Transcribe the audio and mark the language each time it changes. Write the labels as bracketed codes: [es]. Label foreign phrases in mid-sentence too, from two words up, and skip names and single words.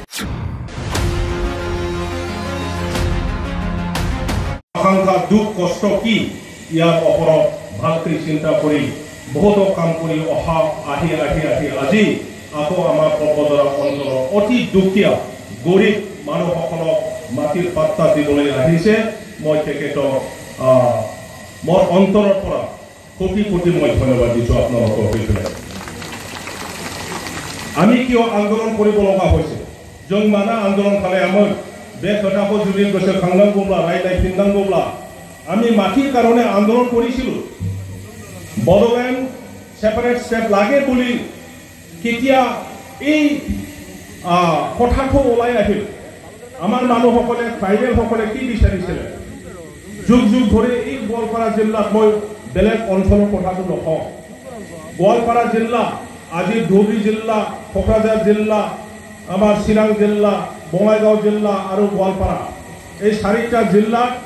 [as] আকাংক্ষা দুখ কষ্ট কি ইয়াৰ ওপৰত ভালকৈ চিন্তা কৰি বহুতো কাম কৰি অহা আহি আজি আকৌ আমাৰ পৰ্বতৰা অঞ্চলৰ অতি দুখীয়া গৰীব মানুহসকলক মাটিৰ পাত্তা দিবলৈ আহিছে মই তেখেতক মোৰ অন্তৰৰ পৰা কোটি কোটি মই ধন্যবাদ দিছোঁ আপোনালোকক আমি কিয় আন্দোলন কৰিব লগা হৈছে [brx] जों माना आंदोलन खालायामोन बे खोथाखौ जुदि गोसोखांनांगौब्ला रायज्लायफिननांगौब्ला [as] আমি মাটিৰ কাৰণে আন্দোলন কৰিছিলো বড়োলেণ্ড ছেপাৰেট ষ্টেট লাগে বুলি केতিয়া এই কথাটো ওলাই আহিল আমাৰ মানুহসকলে ট্ৰাইবেলসকলে কি বিচাৰিছিলে যুগ যুগ ধৰি এই গোৱালপাৰা জিলাত মই বেলেগ অঞ্চলৰ কথাটো নকওঁ গোৱালপাৰা জিলা আজি ধুবুৰী জিলা কোকৰাঝাৰ জিলা আমার চিৰাং জিলা বঙাইগাঁও জিলা আৰু গোৱালপাৰা এই চাৰিটা জিলাত